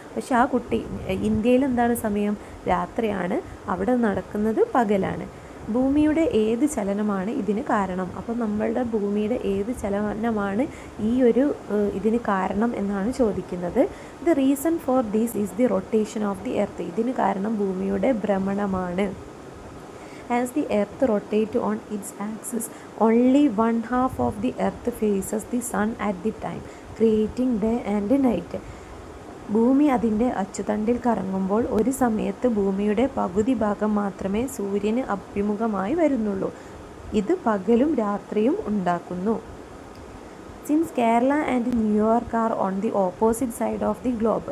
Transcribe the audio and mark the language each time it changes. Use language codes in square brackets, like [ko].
[ml] പക്ഷെ ആ കുട്ടി ഇന്ത്യയിൽ എന്താണ് സമയം? രാത്രിയാണ്, അവിടെ നടക്കുന്നത് പകലാണ്. ഭൂമിയുടെ ഏത് ചലനമാണ് ഇതിന് കാരണം? അപ്പോൾ നമ്മളുടെ ഭൂമിയുടെ ഏത് ചലനമാണ് ഈ ഒരു ഇതിന് കാരണം എന്നാണ് ചോദിക്കുന്നത്. [en] The reason for these is the rotation of the earth. [ml] ഇതിന് കാരണം ഭൂമിയുടെ ഭ്രമണമാണ്. [en] As the earth rotates on its axis, only 1/2 of the earth faces the sun at the time, creating day and night. [ml] ഭൂമി അതിൻ്റെ അച്ചുതണ്ടിൽ കറങ്ങുമ്പോൾ ഒരു സമയത്ത് ഭൂമിയുടെ പകുതി ഭാഗം മാത്രമേ സൂര്യന് അഭിമുഖമായി വരുന്നുള്ളൂ. ഇത് പകലും രാത്രിയും ഉണ്ടാക്കുന്നു. [en] Since Kerala and New York are on the opposite side of the globe.